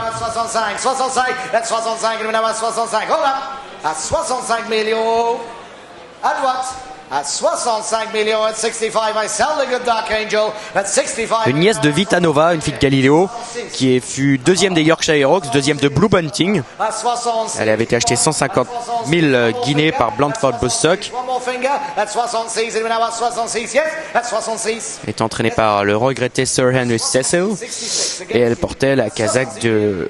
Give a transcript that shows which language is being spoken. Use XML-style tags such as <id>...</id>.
<en>65, 65,</en> <fr>à 65, à 65,</fr> <en>hold up,</en> <fr>à 65 millions, à droite, à 65 millions,</fr> <en>at 65, I sell the good Dark Angel, at 65.</en> <fr>Une nièce de Vita Nova, une fille de Galileo, qui fut deuxième des Yorkshire Oaks, deuxième de Blue Bunting. À 66. Elle avait été achetée 150 000 guinées par Blandford Bostock.</fr> <en>One more finger, at 66, and now at 66, yes, at 66.</en> <fr>Elle est entraînée par le regretté Sir Henry Cecil. Et elle portait la casaque de</fr>